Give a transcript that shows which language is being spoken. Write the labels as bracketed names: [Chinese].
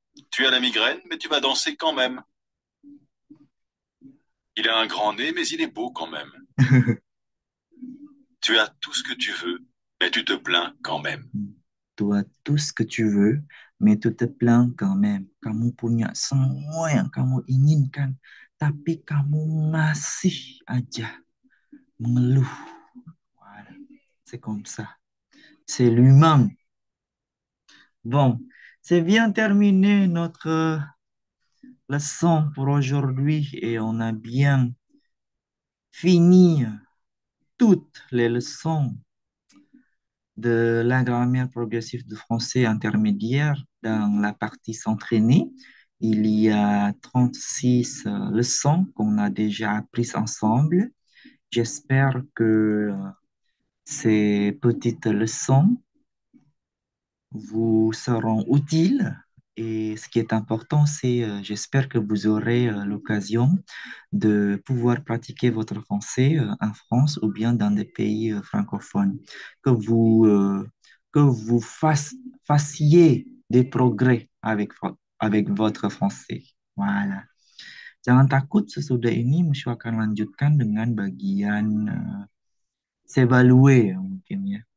[French] Tu as la migraine, mais tu vas danser quand même. Il a un grand nez, mais il est beau quand même. Tu as tout ce que tu veux, mais tu te plains quand même. Tu as tout ce que tu veux, mais tu te plains quand même. [Indonesian] Kamu punya semua yang kamu inginkan, tapi kamu masih aja mengeluh. [French] Voilà. C'est comme ça. C'est l'humain. Bon, c'est bien terminé notre leçon pour aujourd'hui et on a bien fini toutes les leçons de la grammaire progressive de français intermédiaire. Dans la partie s'entraîner, il y a 36 leçons qu'on a déjà apprises ensemble. J'espère que ces petites leçons vous seront utiles. Et ce qui est important, c'est, j'espère que vous aurez l'occasion de pouvoir pratiquer votre français en France ou bien dans des pays francophones. Que vous, euh, que vous fassiez des progrès avec votre français. Voilà. [Indonesian] Jangan takut, sesudah ini Musyu akan lanjutkan dengan bagian Sevalue ya mungkin ya.